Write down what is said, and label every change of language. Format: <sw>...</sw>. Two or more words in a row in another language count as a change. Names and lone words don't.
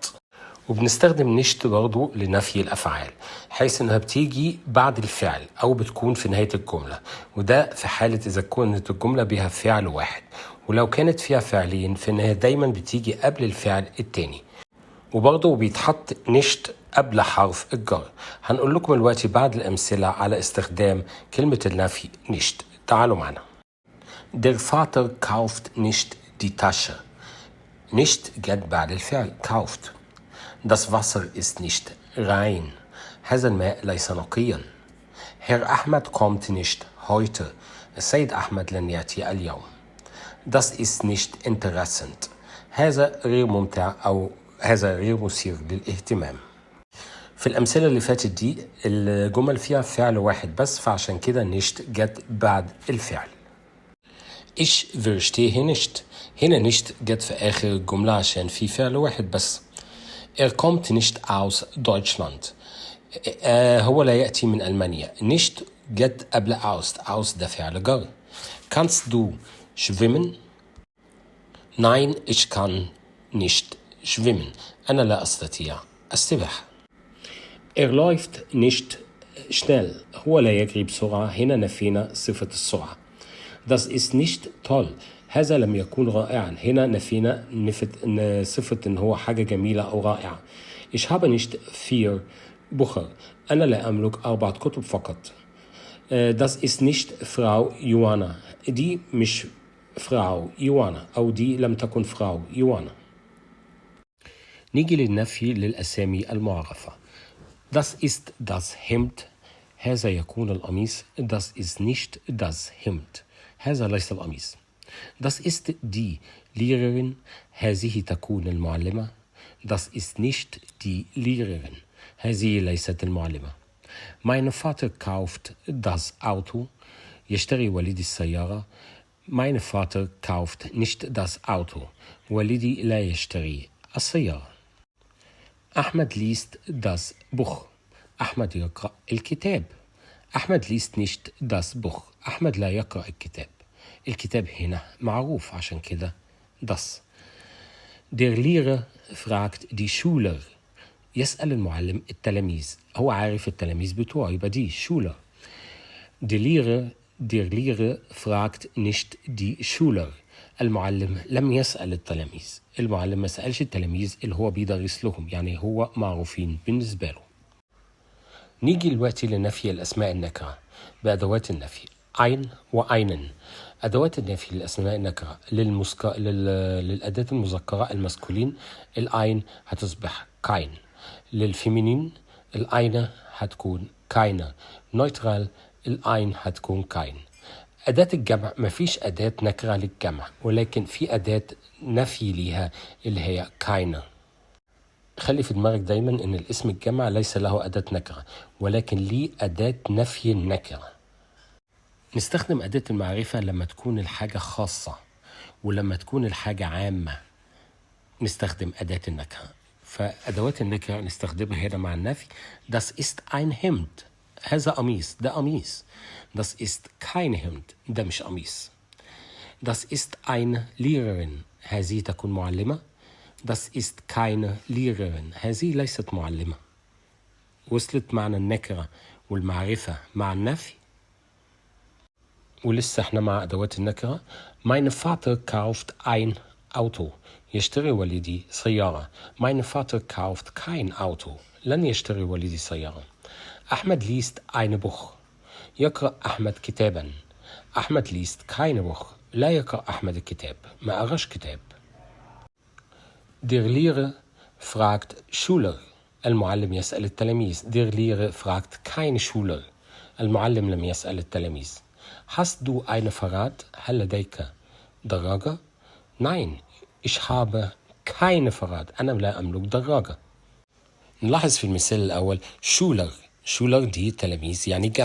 <ar>وبنستخدم نشت برضو لنفي الأفعال، حيث أنها بتيجي بعد الفعل أو بتكون في نهاية الجملة، وده في حالة إذا كانت الجملة بها فعل واحد. ولو كانت فيها فعلين فإنها دايما بتيجي قبل الفعل التاني. وبرضه بيتحط نشت قبل حرف الجر. هنقول لكم دلوقتي بعض الأمثلة على استخدام كلمة النفي نشت. تعالوا معنا.</ar> <de>Der Vater kauft nicht die Tasche.</de> <ar>Nicht جت بعد الفعل kauft.</ar> <de>Das Wasser ist nicht rein.</de> <ar>هذا الماء ليس نقيا.</ar> <de>Herr Ahmed kommt nicht heute.</de> <ar>السيد أحمد لن يأتي اليوم.</ar> <de>Das ist nicht interessant.</de> <ar>هذا غير ممتع أو هذا غير مثير للاهتمام. في الأمثلة اللي فاتت دي الجمل فيها فعل واحد بس، فعشان كده نشت جت بعد الفعل.</ar> <de>Ich verstehe nicht.</de> <ar>هنا نشت جت في آخر الجملة عشان في فعل واحد بس.</ar> <de>Er kommt nicht aus Deutschland.</de> <ar>هو لا يأتي من ألمانيا. nicht جت قبل aus ده فعل جر.</ar> <de>Kannst du schwimmen? Nein, ich kann nicht schwimmen.</de> <ar>أنا لا أستطيع السباحة.</ar> <de>Er läuft nicht schnell.</de> <ar>هو لا يجري بسرعة. هنا نفينا صفة السرعة.</ar> <de>Das ist nicht toll.</de> <ar>هذا لم يكن رائعا. هنا نفينا صفة إن هو حاجة جميلة أو رائعة.</ar> <de>Ich habe nicht 4 Bücher.</de> <ar>أنا لا أملك 4 كتب فقط.</ar> <de>Das ist nicht Frau Johanna.</de> <ar>دي مش فراو يوانا، أو دي لم تكن فراو يوانا. نيجي للنفي للأسامي المعرفة.</ar> <de>Das ist das Hemd.</de> <ar>هذا يكون القميص.</ar> <de>Das ist nicht das Hemd.</de> <ar>هذا ليس القميص.</ar> <de>Das ist die Lehrerin.</de> <ar>هذه تكون المعلمة.</ar> <de>Das ist nicht die Lehrerin.</de> <ar>هذه ليست المعلمة.</ar> <de>Mein Vater kauft das Auto.</de> <ar>يشتري والدي السيارة.</ar> <de>Mein Vater kauft nicht das Auto.</de> <ar>والدي لا يشتري السيارة. أحمد</ar> <de>liest das Buch.</de> <ar>أحمد يقرأ الكتاب. أحمد</ar> <de>liest nicht das Buch.</de> <ar>أحمد لا يقرأ الكتاب. الكتاب هنا معروف عشان كده das.</ar> <de>Der Lehrer fragt die Schüler.</de> <ar>يسأل المعلم التلاميذ. هو عارف التلاميذ بتوعه، يبقى دي Schüler.</ar> <de>Der Lehrer fragt nicht die Schüler.</de> <ar>المعلم لم يسأل التلاميذ. المعلم ما سألش التلاميذ اللي هو بيدرس لهم، يعني هو معروفين بالنسبة له. نيجي دلوقتي لنفي الأسماء النكرة بأدوات النفي ein وeinen. أدوات النفي للأسماء النكرة للأداة المذكرة المسكولين الأين هتصبح kein. للفيمينين الأينة هتكون keine. نويترال الأين هتكون kein. أداة الجمع مفيش أداة نكرة للجمع، ولكن في أداة نفي ليها اللي هي keine. خلي في دماغك دايما إن الاسم الجمع ليس له أداة نكرة، ولكن ليه أداة نفي النكرة. نستخدم أداة المعرفة لما تكون الحاجة خاصة، ولما تكون الحاجة عامة نستخدم أداة النكرة. فأدوات النكرة نستخدمها هنا مع النفي.</ar> <de>Das ist ein Hemd.</de> <ar>هذا قميص، ده قميص.</ar> <de>Das ist kein Hemd.</de> <ar>ده مش قميص.</ar> <de>Das ist eine Lehrerin.</de> <ar>هذه تكون معلمة.</ar> <de>Das ist keine Lehrerin.</de> <ar>هذه ليست معلمة. وصلت معنى النكرة والمعرفة مع النفي. ولسه احنا مع أدوات النكرة.</ar> <de>Mein Vater kauft ein Auto.</de> <ar>يشتري والدي سيارة.</ar> <de>Mein Vater kauft kein Auto.</de> <ar>لن يشتري والدي سيارة. أحمد</ar> <de>liest ein Buch.</de> <ar>يقرأ أحمد كتابا. أحمد</ar> <de>liest keine Buch.</de> <ar>لا يقرأ أحمد الكتاب. ما قراش كتاب.</ar> <de>Der Lehrer fragt Schüler.</de> <ar>المعلم يسأل التلاميذ.</ar> <de>Der Lehrer fragt keine Schüler.</de> <ar>المعلم لم يسأل التلاميذ.</ar> <de>Hast du eine Fahrrad?</de> <ar>هل لديك دراجة؟</ar> <de>Nein, ich habe keine Fahrrad.</de> <ar>أنا لا أملك دراجة. نلاحظ في المثال الأول Schüler. Schüler دي تلاميذ يعني جمع.</ar>